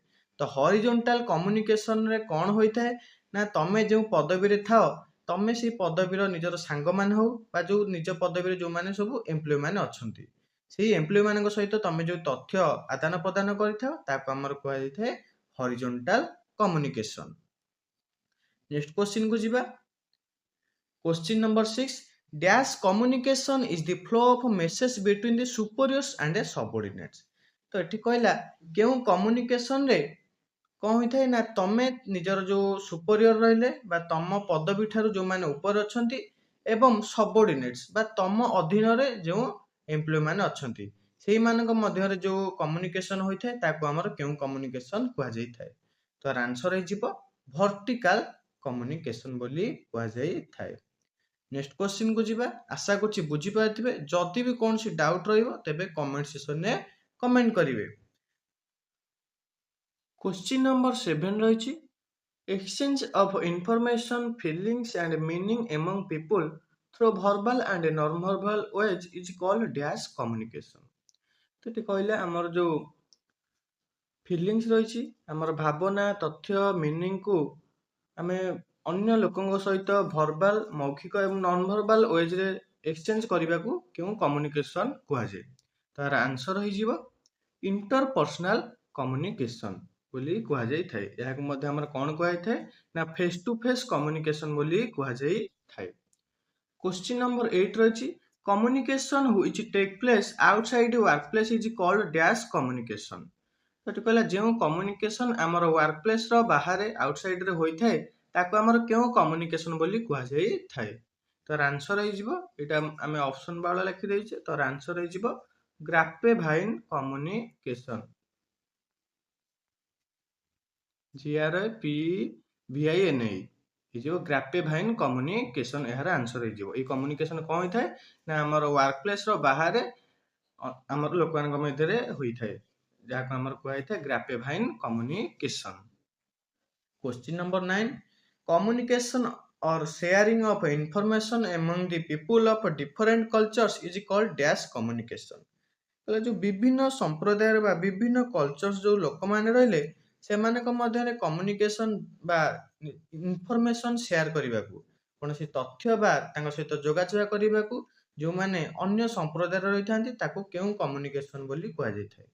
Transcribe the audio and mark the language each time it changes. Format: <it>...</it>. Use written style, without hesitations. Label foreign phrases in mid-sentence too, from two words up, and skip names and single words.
<or>ତ ହରିଜୋଣ୍ଟାଲ କମ୍ୟୁନିକେସନରେ କଣ ହୋଇଥାଏ ନା ତମେ ଯେଉଁ ପଦବୀରେ ଥାଅ, ତମେ ସେଇ ପଦବୀର ନିଜର ସାଙ୍ଗମାନେ ହଉ ବା ଯୋଉ ନିଜ ପଦବୀରେ ଯୋଉମାନେ ସବୁ ଏମ୍ପ୍ଲୟି ମାନେ ଅଛନ୍ତି, ସେଇ ଏମ୍ପ୍ଲୟି ମାନଙ୍କ ସହିତ ତମେ ଯୋଉ ତଥ୍ୟ ଆଦାନ ପ୍ରଦାନ କରିଥାଅ ତାକୁ ଆମର କୁହାଯାଇଥାଏ</or> <en>horizontal communication. next question</en> <or>କୁ ଯିବା।</or> <en>Question number 6. Dash communication is the flow of message between the superiors and the subordinates.</en> <or>ତ ଏଠି କହିଲା କେଉଁ କମ୍ୟୁନିକେସନ ରେ କଣ ହୋଇଥାଏ ନା ତମେ ନିଜର ଯୋଉ ସୁପରିୟର ରହିଲେ ବା ତମ ପଦବୀ ଠାରୁ ଯୋଉମାନେ ଉପରେ ଅଛନ୍ତି ଏବଂ ସବଅର୍ଡିନେଟ୍ସ ବା ତମ ଅଧୀନରେ ଯେଉଁ ଏମ୍ପ୍ଲୟି ମାନେ ଅଛନ୍ତି, ସେଇମାନଙ୍କ ମଧ୍ୟରେ ଯୋଉ କମ୍ୟୁନିକେସନ ହୋଇଥାଏ ତାକୁ ଆମର କେଉଁ କମ୍ୟୁନିକେସନ କୁହାଯାଇଥାଏ? ତ ଆନ୍ସର ହେଇଯିବ</or> <en>vertical communication</en> <or>ବୋଲି କୁହାଯାଇଥାଏ।</or> <en>next question</en> <or>କୁ ଯିବା। ଆଶା କରୁଛି ବୁଝିପାରିଥିବେ। ଯଦି ବି କୌଣସି ଡାଉଟ୍ ରହିବ ତେବେ</or> <en>comment section-re comment</en> <or>କରିବେ।</or> <en>question number 7 rahichhi exchange of information feelings and meaning among people through verbal and non-verbal ways is called dash communication।</en> <or>ତ ଏଠି କହିଲେ ଆମର ଯୋଉ ଫିଲିଂସ ରହିଛି, ଆମର ଭାବନା, ତଥ୍ୟ, ମିନିଂକୁ ଆମେ ଅନ୍ୟ ଲୋକଙ୍କ ସହିତ ଭର୍ବାଲ, ମୌଖିକ ଏବଂ</or> <en>non verbal ways-re</en> <or>ଏକ୍ସଚେଞ୍ଜ କରିବାକୁ କେଉଁ କମ୍ୟୁନିକେସନ କୁହାଯାଏ? ତାର ଆନ୍ସର ହେଇଯିବ</or> <en>interpersonal communication</en> <or>ବୋଲି କୁହାଯାଇଥାଏ। ଏହାକୁ ମଧ୍ୟ ଆମର କଣ କୁହାଯାଇଥାଏ ନା</or> <en>face to face communication</en> <or>ବୋଲି କୁହାଯାଇଥାଏ।</or> <en>question number 8 rahichhi communication which take place outside workplace is called dash communication।</en> <or>ସେଠି କହିଲା ଯେଉଁ କମ୍ୟୁନିକେସନ ଆମର</or> <en>work place-ra</en> <or>ବାହାରେ ଆଉଟସାଇଡରେ ହୋଇଥାଏ ତାକୁ ଆମର କେଉଁ କମ୍ୟୁନିକେସନ ବୋଲି କୁହାଯାଇଥାଏ? ତାର ଆନ୍ସର ହେଇଯିବ, ଏଇଟା ଆମେ ଅପସନ ବାଳ ଲେଖିଦେଇଛେ, ତାର ଆନ୍ସର ହେଇଯିବ</or> <en>grapevine communication.</en> <or>GRAPVINE ହେଇଯିବ</or> <en>grapevine communication,</en> <or>ଏହାର ଆନ୍ସର ହେଇଯିବ। ଏଇ କମ୍ୟୁନିକେସନ କଣ ହୋଇଥାଏ ନା ଆମର</or> <en>work place-ra</en> <or>ବାହାରେ ଆମର ଲୋକମାନଙ୍କ ମଧ୍ୟରେ ହୋଇଥାଏ, ଯାହାକୁ ଆମର କୁହାଯାଇଥାଏ</or> <en>grapevine communication. question number 9 communication or sharing of information among the people of different cultures is called dash communication।</en> <or>କହିଲେ ଯୋଉ ବିଭିନ୍ନ ସମ୍ପ୍ରଦାୟର ବା ବିଭିନ୍ନ କଲଚର୍ସ ଯୋଉ ଲୋକମାନେ ରହିଲେ ସେମାନଙ୍କ ମଧ୍ୟରେ କମ୍ୟୁନିକେସନ ବା</or> <en>information share</en> <or>କରିବାକୁ, କୌଣସି ତଥ୍ୟ ବା ତାଙ୍କ ସହିତ ଯୋଗାଯୋଗ କରିବାକୁ ଯୋଉମାନେ ଅନ୍ୟ ସମ୍ପ୍ରଦାୟର ରହିଥାନ୍ତି ତାକୁ କେଉଁ କମ୍ୟୁନିକେସନ ବୋଲି କୁହାଯାଇଥାଏ?</or>